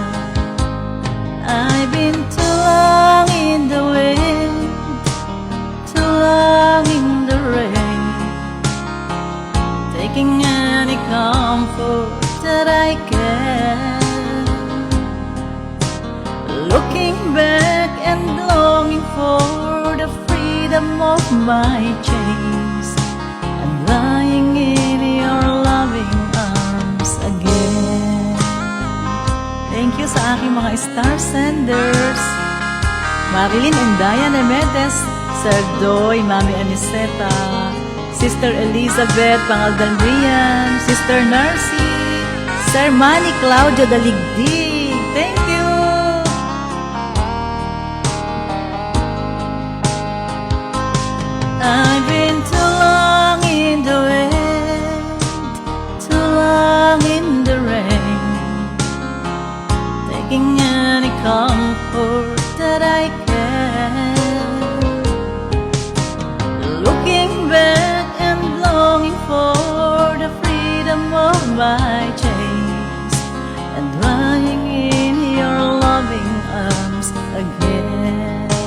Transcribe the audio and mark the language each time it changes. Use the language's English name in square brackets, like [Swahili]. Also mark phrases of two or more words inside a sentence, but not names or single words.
[English] I've been too long in the wind, too long in the rain, taking any comfort that I can, looking back and longing for the freedom of my chains, and lying in your loving arms again. Thank you [Filipino] sa aking mga [English] star senders, [Filipino] Marilyn and Diane Hermedes, Sir Doy, Mami Aniseta, Sister Elizabeth Pangaldan Rian, Sister Narcy, Sir Manny Claudio Daligdig. [English] Thank you! I've been too long in the wind, too long in the rain, taking any comfort that I can, looking back and longing for the freedom of my chains, and lying in your loving arms again.